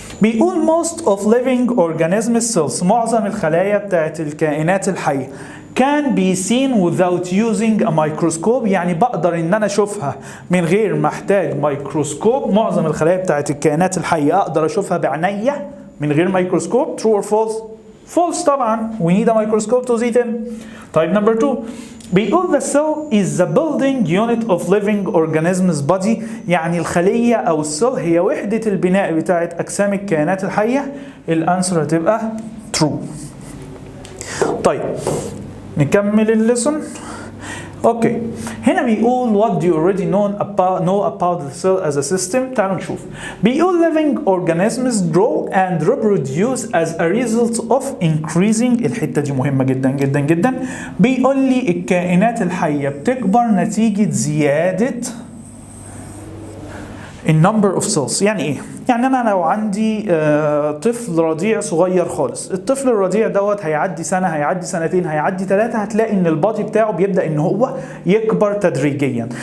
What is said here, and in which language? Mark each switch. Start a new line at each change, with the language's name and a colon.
Arabic: بيقول
English: most of living organisms cells،
Arabic: معظم الخلايا بتاعة الكائنات الحية
English: can be seen without using a microscope،
Arabic: يعني بقدر ان انا اشوفها من غير ما احتاج ميكروسكوب. معظم الخلايا بتاعت الكائنات الحية اقدر اشوفها بعينيا من غير ميكروسكوب.
English: true or false؟ false طبعا. we need a microscope to see them.
Arabic: طيب number 2 بيقول
English: the cell is the building unit of living organisms body،
Arabic: يعني الخلية او السيل هي وحدة البناء بتاعت اجسام الكائنات الحية. الانسر هتبقى true. طيب نكمل الليسون. اوكي هنا بيقول
English: what do you already know about the cell as a system.
Arabic: تعالوا نشوف. بيقول
English: living organisms grow and reproduce as a result of increasing،
Arabic: الحتة دي مهمة جدا جدا
English: جدا.
Arabic: بيقول لي الكائنات الحية بتكبر نتيجة زيادة النمبر اوف سيلز. يعني ايه؟ يعني انا لو عندي طفل رضيع صغير خالص، الطفل الرضيع دوت هيعدي سنه، هيعدي سنتين، هيعدي 3، هتلاقي ان البادي بتاعه بيبدا ان هو يكبر تدريجيا.